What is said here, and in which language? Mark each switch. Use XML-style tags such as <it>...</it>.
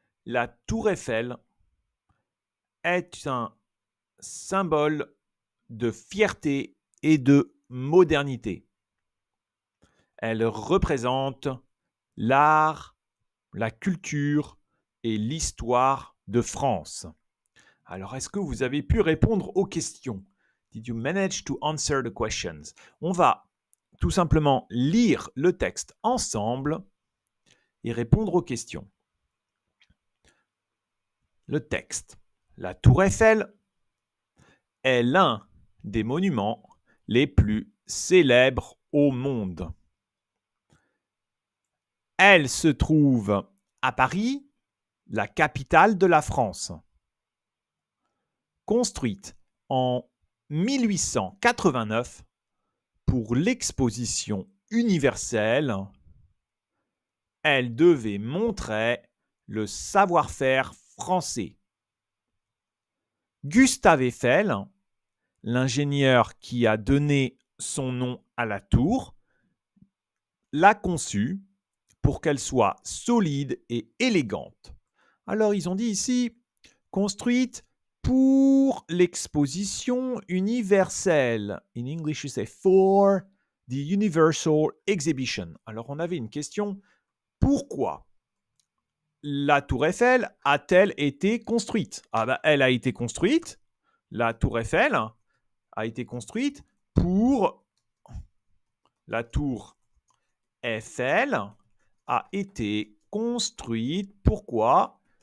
<fr>La tour Eiffel est un symbole de fierté et de modernité. Elle représente l'art, la culture et l'histoire de France. Alors, est-ce que vous avez pu répondre aux questions?</fr> <en>Did you manage to answer the questions?</en> <fr>On va tout simplement lire le texte ensemble et répondre aux questions. Le texte. La tour Eiffel est l'un des monuments les plus célèbres au monde. Elle se trouve à Paris, la capitale de la France. Construite en 1889 pour l'exposition universelle, elle devait montrer le savoir-faire français. Gustave Eiffel, l'ingénieur qui a donné son nom à la tour, l'a conçue pour qu'elle soit solide et élégante. Alors ils ont dit ici, construite pour l'exposition universelle.</fr> <en>In English, you say for the Universal Exhibition.</en> <fr>Alors on avait une question, pourquoi la tour Eiffel a-t-elle été construite? Ah ben, elle a été construite, la tour Eiffel a été construite pour... La tour Eiffel a été construite, pourquoi?</fr>